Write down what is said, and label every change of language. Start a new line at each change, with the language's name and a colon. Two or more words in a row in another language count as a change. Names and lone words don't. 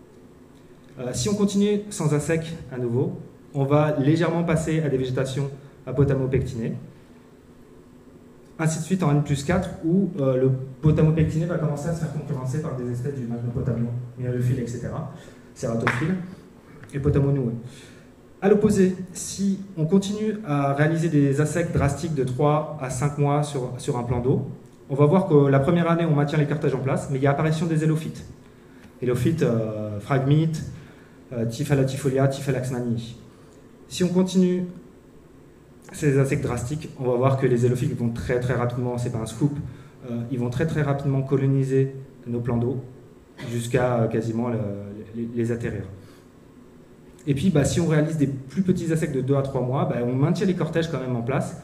French: Si on continue sans ASEC à nouveau, on va légèrement passer à des végétations apotamopectinées, ainsi de suite en N+4, où le potamopectiné va commencer à se faire concurrencer par des espèces du magnopotamo, myélophile, etc., cératophile et potamonoué. À l'opposé, si on continue à réaliser des ASEC drastiques de 3 à 5 mois sur un plan d'eau, on va voir que la première année, on maintient les cortèges en place, mais il y a apparition des élophytes. Élophytes, phragmites, Typhalatifolia, Typhalaxmanii. Si on continue ces ASEC drastiques, on va voir que les élophytes vont très très rapidement, c'est pas un scoop, ils vont très très rapidement coloniser nos plans d'eau jusqu'à quasiment les atterrir. Et puis si on réalise des plus petits ASEC de 2 à 3 mois, on maintient les cortèges quand même en place.